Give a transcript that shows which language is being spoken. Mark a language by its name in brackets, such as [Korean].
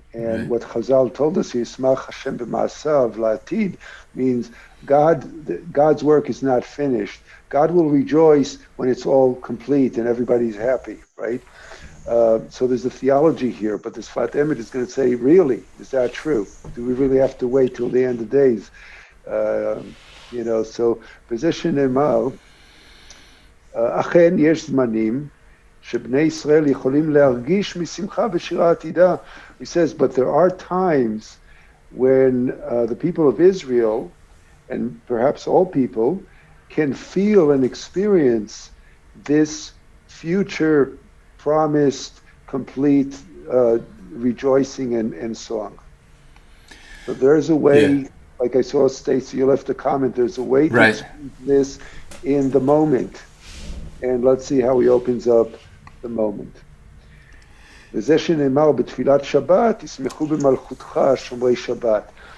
[English] And what Chazal told us, Yismach Hashem b'ma'asav la'atid, means God's work is not finished. God will rejoice when it's all complete and everybody's happy, right? So there's a theology here, but the S'fat Emet is going to say, really, is that true? Do we really have to wait till the end of days? [Hebrew] So position emal, achen yesh zmanim, שבני ישראל יכולים להרגיש משמחה ושירה עתידה. [English] He says, but there are times when the people of Israel, and perhaps all people, can feel and experience this future promised, complete rejoicing and song. So there's a way, like I saw Stacy, you left a comment, there's a way to experience this in the moment. And let's see how he opens up the moment. [Hebrew] וזה שנאמר בתפילת שבת, ישמחו במלכותך שומרי שבת.